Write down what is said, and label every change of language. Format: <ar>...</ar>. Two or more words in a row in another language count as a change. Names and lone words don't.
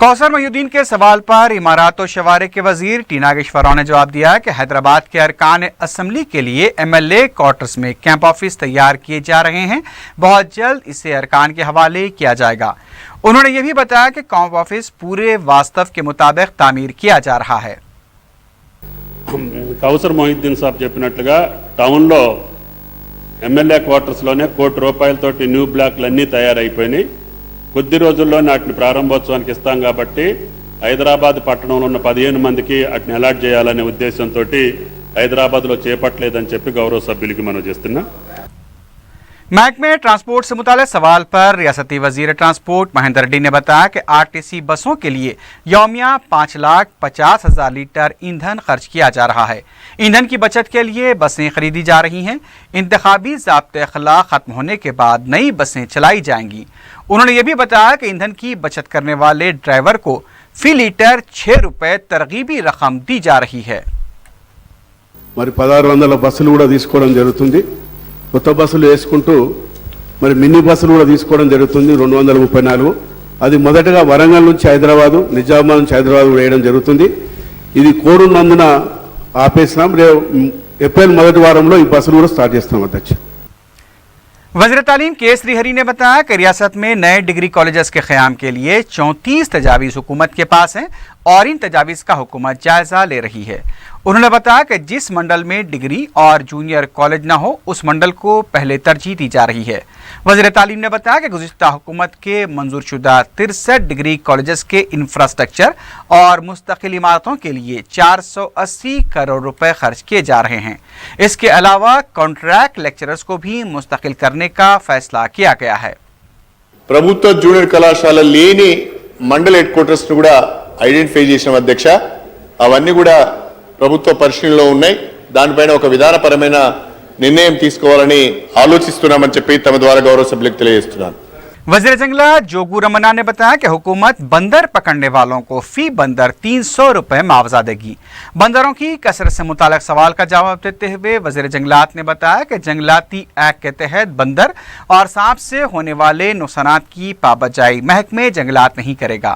<ur>کوثر محی الدین کے سوال پر عمارات اور شوارع کے وزیر ٹی ناگیشور راؤ نے جواب دیا کہ حیدرآباد کے ارکان اسمبلی کے لیے</ur> <en>MLA quarters</en> <ur>میں</ur> <en>camp office</en> <ur>تیار کیے جا رہے ہیں. بہت جلد اسے ارکان کے حوالے کیا جائے گا۔ انہوں نے یہ بھی بتایا کہ</ur> <en>camp office</en> <ur>پورے واستو کے مطابق تعمیر کیا جا رہا ہے.</ur> <te>కౌసర్ మొహిద్దీన్ సాబ్ చెప్పినట్లుగా టౌన్లో</te> <en>MLA quartersలోనే</en> <te>₹1 కోటి</te> <en>new blockలు</en> <te>అన్నీ తయారైపోయినాయి. కొద్ది రోజుల్లో వాటిని ప్రారంభోత్సవానికి ఇస్తాం కాబట్టి హైదరాబాద్ పట్టణంలో ఉన్న 15 మందికి వాటిని అలాట్ చేయాలనే ఉద్దేశంతో హైదరాబాద్లో చేపట్టలేదని చెప్పి గౌరవ సభ్యులకి మనం చేస్తున్నాం.</te> <ur>محکمہ ٹرانسپورٹ سے متعلق سوال پر ریاستی وزیر ٹرانسپورٹ مہیندر ریڈی نے بتایا کہ RTC بسوں کے لیے یومیہ 5,50,000 لیٹر ایندھن خرچ کیا جا رہا ہے. ایندھن کی بچت کے لیے بسیں خریدی جا رہی ہیں۔ انتخابی ضابطۂ اخلاق ختم ہونے کے بعد نئی بسیں چلائی جائیں گی. انہوں نے یہ بھی بتایا کہ ایندھن کی بچت کرنے والے ڈرائیور کو فی لیٹر ₹6 ترغیبی رقم دی جا رہی ہے.</ur> <te>మరి 1600 బస్సులు కూడా తీసుకోవడం జరుగుతుంది. కొత్త బస్సులు వేసుకుంటూ మరి మినీ బస్సులు కూడా తీసుకోవడం జరుగుతుంది 234. అది మొదటగా వరంగల్ నుంచి హైదరాబాదు, నిజామాబాద్ నుంచి హైదరాబాద్ వేయడం జరుగుతుంది. ఇది కోడ్ ఉన్నందున ఆపేసినాం. ఏప్రిల్ మొదటి వారంలో ఈ బస్సులు కూడా స్టార్ట్ చేస్తాం అధ్యక్ష.</te> <ur>وزیر تعلیم کے شری ہری نے بتایا کہ ریاست میں نئے</ur> <en>degree colleges</en> <ur>کے قیام کے لیے 34 تجاویز حکومت کے پاس ہیں اور ان تجاویز کا حکومت جائزہ لے رہی ہے. انہوں نے بتایا کہ جس منڈل میں ڈگری اور</ur> <en>junior college</en> <ur>نہ ہو اس منڈل کو پہلے ترجیح دی جا رہی ہے. وزیر تعلیم نے بتایا کہ گزشتہ حکومت کے منظور شدہ 63</ur> <en>degree colleges</en> <ur>کے انفراسٹرکچر اور مستقل عمارتوں کے لیے 480 کروڑ روپے خرچ کیے جا رہے ہیں. اس کے علاوہ</ur> <en>contract lecturers</en> <ur>کو بھی مستقل کرنے کا فیصلہ کیا گیا ہے.</ur> <te>ప్రభుత్వ జూనియర్ కళాశాల లేని మండల్</te> <en>head quarters</en> <te>ను కూడా ఐడెంటిఫై చేసిన అధ్యక్ష. అవన్నీ కూడా ప్రభుత్వ పరిశీలనలో ఉన్నాయి. దానిపైన ఒక విధానపరమైన నిర్ణయం తీసుకోవాలని ఆలోచిస్తున్నామని చెప్పి తమ ద్వారా గౌరవ సభ్యులకు తెలియజేస్తున్నాను.</te> <ur>وزیر جنگلات جوگو رمنا نے بتایا کہ حکومت بندر پکڑنے والوں کو فی بندر ₹300 معاوضہ دے گی. بندروں کی کثرت سے متعلق سوال کا جواب دیتے ہوئے وزیر جنگلات نے بتایا کہ جنگلاتی ایکٹ کے تحت بندر اور سانپ سے ہونے والے نقصانات کی پابندی محکمۂ جنگلات نہیں کرے گا.</ur>